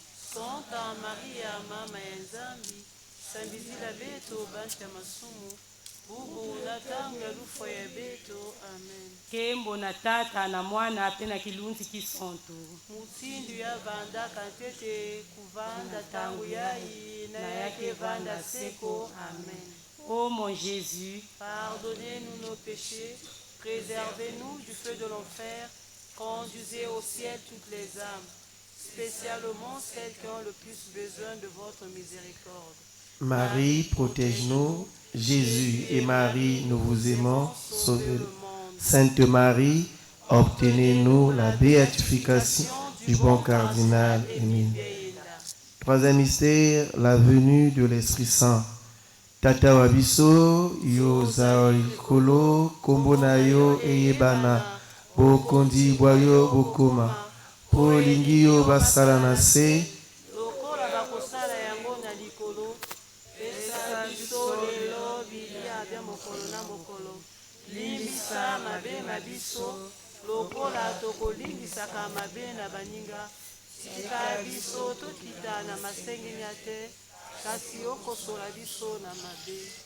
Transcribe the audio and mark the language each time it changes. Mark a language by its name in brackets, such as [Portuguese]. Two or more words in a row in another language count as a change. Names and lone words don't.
[Kongo] Santa Maria, mama ya nzambi, sambizila beto banja masumu, bubu na tangu ya lufa ya beto. Amen. Kembo na Tata na Mwana pe na kilunzi kisonto. Mutindu ya vanda kantete kuvanda tangu yai na yake vanda seko. Amen. [French] Ô mon Jésus, pardonnez-nous nos péchés, préservez-nous du feu de l'enfer, conduisez au ciel toutes les âmes, spécialement celles qui ont le plus besoin de votre miséricorde. Marie, protège-nous. Jésus et Marie, nous vous aimons. Sauvez-le. Sainte Marie, obtenez-nous la béatification du bon cardinal. Amen. Troisième mystère, la venue de l'Esprit Saint. [Lingala] Tata wabiso yo zaolikolo kombona yo eyebana bokondi bwayo bokoma polingi yo basala na se lokola bakosala yango na likolo pesa biso lelo bilia bya mokolo na mokolo limbisa mabe na biso lokola tokolimbisaka mabe na baninga tika biso tokita na masengeni ya te kasi okosola biso na mabe.